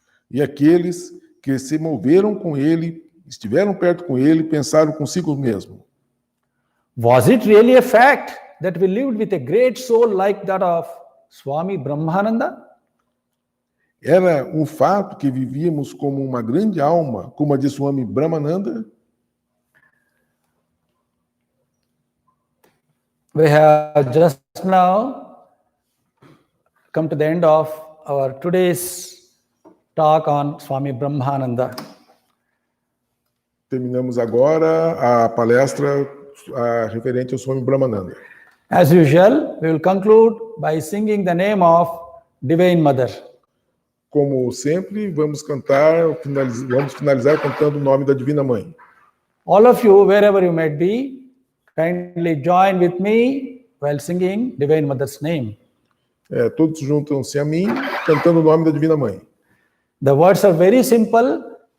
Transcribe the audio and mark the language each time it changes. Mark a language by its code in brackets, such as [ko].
[pt] E aqueles que se moveram com ele, estiveram perto com ele, pensaram consigo mesmo. [en] was it really a fact that we lived with a great soul like that of Swami Brahmananda? [pt] Era um fato que vivíamos como uma grande alma, como a de Swami Brahmananda? [en] We have just now come to the end of our today's talk on Swami Brahmananda. [pt] Terminamos agora a palestra referente ao Swami Brahmananda. [en] As usual, we will conclude by singing the name of Divine Mother. [pt] Como sempre, vamos finalizar cantando o nome da Divina Mãe. [en] All of you, wherever you might be, kindly join with me while singing Divine Mother's name. [pt] Todos juntam-se a mim, cantando o nome da Divina Mãe. [en] The words are very simple.